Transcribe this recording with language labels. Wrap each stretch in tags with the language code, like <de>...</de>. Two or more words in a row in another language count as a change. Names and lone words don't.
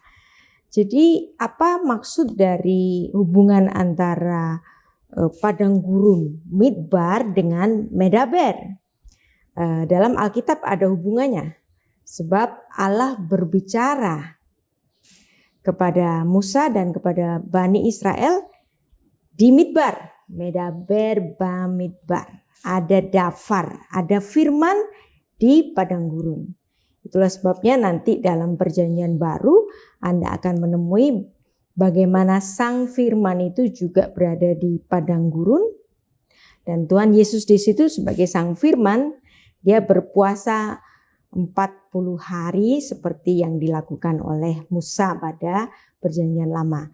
<id>Jadi apa maksud dari hubungan antara padang gurun midbar dengan medaber? Dalam Alkitab ada hubungannya. Sebab Allah berbicara kepada Musa dan kepada Bani Israel di midbar.</id> <he>מדבר במדבר.</he> <id>Ada dafar, ada firman di padang gurun. Itulah sebabnya nanti dalam perjanjian baru Anda akan menemui bagaimana sang firman itu juga berada di padang gurun. Dan Tuhan Yesus di situ sebagai sang firman, dia berpuasa 40 hari seperti yang dilakukan oleh Musa pada perjanjian lama.</id>